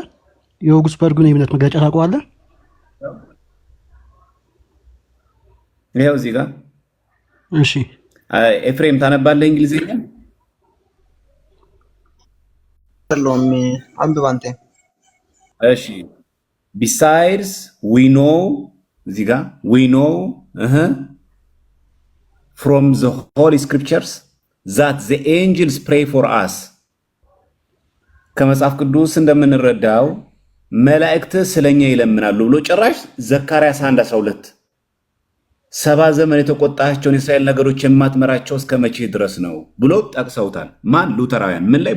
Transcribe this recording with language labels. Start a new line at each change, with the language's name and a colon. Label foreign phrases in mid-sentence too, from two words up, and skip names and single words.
Amharic: የኦጉስበርጉን የእምነት መግለጫ ታውቀዋለህ? ይሄው እዚህ ጋር እሺ፣ ኤፍሬም ታነባለህ እንግሊዝኛ? ሰሎም አንብብ አንተ። እሺ
English: besides we know
Amharic: እዚህ ጋር
English: we know from the holy scriptures that the angels pray for us
Amharic: ከመጽሐፍ ቅዱስ እንደምንረዳው መላእክት ስለኛ ይለምናሉ ብሎ ጭራሽ ዘካርያስ 1:12 70 ዘመን የተቆጣቸውን የእስራኤል ነገሮች የማትመራቸው እስከ መቼ ድረስ ነው ብሎ ጠቅሰውታል። ማን? ሉተራውያን። ምን ላይ?